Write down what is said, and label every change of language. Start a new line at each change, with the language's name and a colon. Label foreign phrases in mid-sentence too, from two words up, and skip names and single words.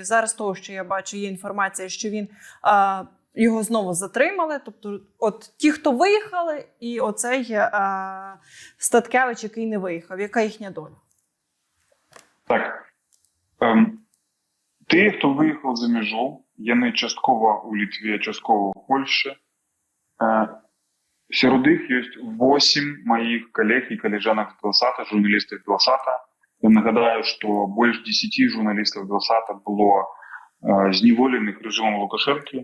Ukrainian: Зараз того, що я бачу, є інформація, що він його знову затримали. Тобто, от ті, хто виїхали, і оцей Статкевич, який не виїхав. Яка їхня доля? Так. Ті, хто виїхав за межу,
Belarusian: яны часткова у Літве, часткова у Польшчы. Сярод іх ёсць 8 маіх калег і калежанак з Белсата, журналістаў Белсата. Я нагадаю, што больш 10 журналістаў Белсата было зневоленых рэжымам Лукашэнкі.